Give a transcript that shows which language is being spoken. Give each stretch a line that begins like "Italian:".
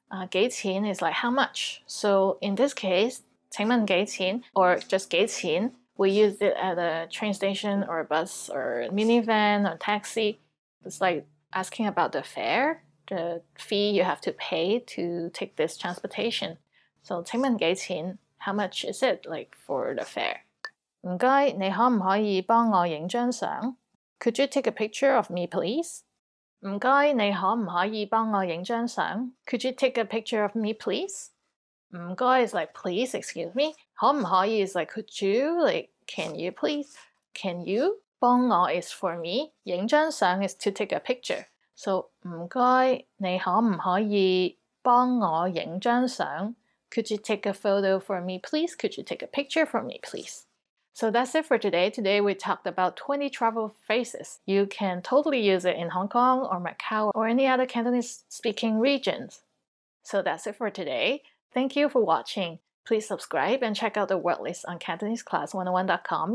English: 幾錢 is like how much. So in this case,
Cantonese: 請問幾錢
English: or just 幾錢, we use it at a train station or a bus or a minivan or taxi. It's like asking about the fare, the fee you have to pay to take this transportation. So
Cantonese: 請問幾錢?
English: How much is it like for the fare?
Cantonese: 唔該，你可唔可以幫我影張相?
English: Could you take a picture of me, please?
Cantonese: 唔該，你可唔可以幫我影張相?
English: Could you take a picture of me, please? 唔該 is like please, excuse me. 可唔可以 is like could you, like can you please? Can you? 幫我 is for me， 影張相 is to take a picture. So
Cantonese: 唔該，你可唔可以幫我影張相？
English: Could you take a photo for me, please? Could you take a picture for me, please? So that's it for today. Today we talked about 20 travel phrases. You can totally use it in Hong Kong or Macau or any other Cantonese speaking regions. So that's it for today. Thank you for watching. Please subscribe and check out the word list on CantoneseClass101.com.